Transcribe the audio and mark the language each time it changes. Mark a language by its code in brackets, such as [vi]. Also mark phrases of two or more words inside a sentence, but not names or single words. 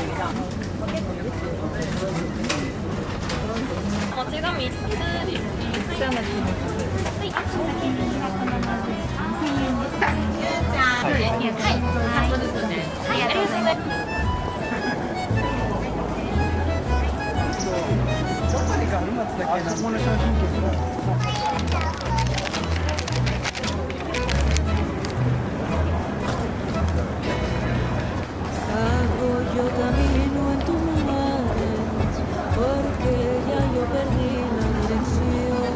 [ja] もち米3つですね。はい。はい。3個ずつで。はい、ありがとうございます。 [es] Hago yo camino en tu mares, porque ya yo perdí la dirección.